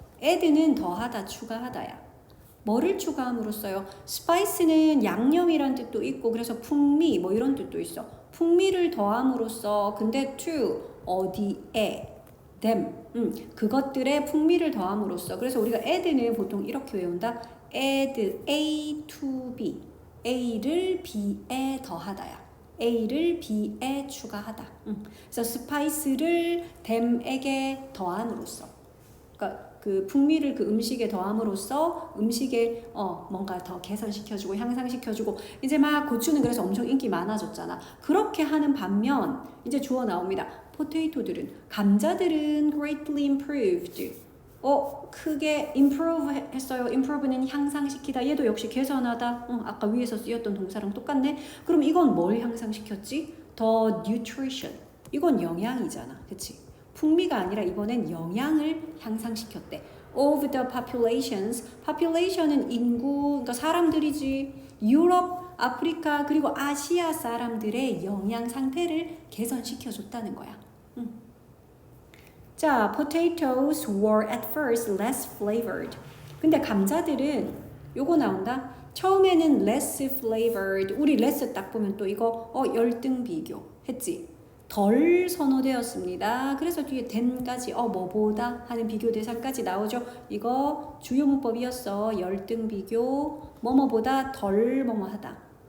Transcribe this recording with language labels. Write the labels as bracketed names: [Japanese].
[Korean] add는 더하다, 추가하다야. 뭐를 추가함으로써요? spice는 양념이란 뜻도 있고 그래서 풍미 뭐 이런 뜻도 있어. 풍미를 더함으로써 근데 to 어디에 them 그것들의 풍미를 더함으로써 그래서 우리가 add는 보통 이렇게 외운다. [English] add A to B [Korean] A를 B에 더하다야. A를 B에 추가하다. 그래서 spice를 them에게 더함으로써 그러니까 그 풍미를 그 음식에 더함으로써 음식에 뭔가 더 개선시켜주고 향상시켜주고 이제 막 고추는 그래서 엄청 인기 많아졌잖아. 그렇게 하는 반면 이제 주어 나옵니다. 포테이토들은 감자들은 [English] greatly improved [Korean] 크게 improve 했어요. improve는 향상시키다. 얘도 역시 개선하다. 아까 위에서 쓰였던 동사랑 똑같네. 그럼 이건 뭘 향상시켰지? 더 nutrition. 이건 영양이잖아. 그치? 풍미가 아니라 이번엔 영양을 향상시켰대. [English] Of the population [Korean] 은 인구, 그러니까 사람들이지. 유럽, 아프리카 그리고 아시아 사람들의 영양 상태를 개선시켜줬다는 거야. [English] 자, potatoes were at first less flavored. [Korean] 근데 감자들은 요거 나온다. 처음에는 less flavored. 우리 less 딱 보면 또 이거 열등 비교 했지. 덜 선호되었습니다. 그래서 뒤에 then까지 뭐보다 하는 비교 대상까지 나오죠. 이거 주요 문법이었어. 열등 비교 뭐뭐보다 덜 뭐뭐하다.